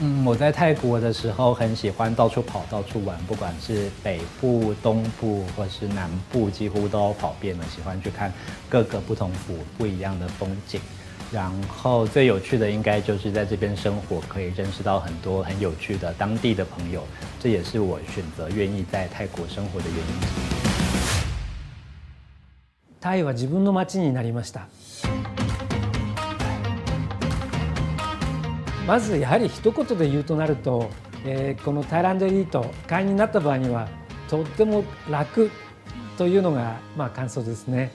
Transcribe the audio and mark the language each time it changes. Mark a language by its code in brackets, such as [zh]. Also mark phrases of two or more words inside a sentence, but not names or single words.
[zh] 我在泰国的时候很喜欢到处跑、到处玩，不管是北部、东部或是南部，几乎都跑遍了。喜欢去看各个不一样的风景。然后最有趣的应该就是在这边生活，可以认识到很多很有趣的当地的朋友，这也是我选择愿意在泰国生活的原因之一。 [ja] タイは自分の街になりました。まずやはり一言で言うとなると、このタイランドエリート会員になった場合にはとっても楽というのが感想ですね。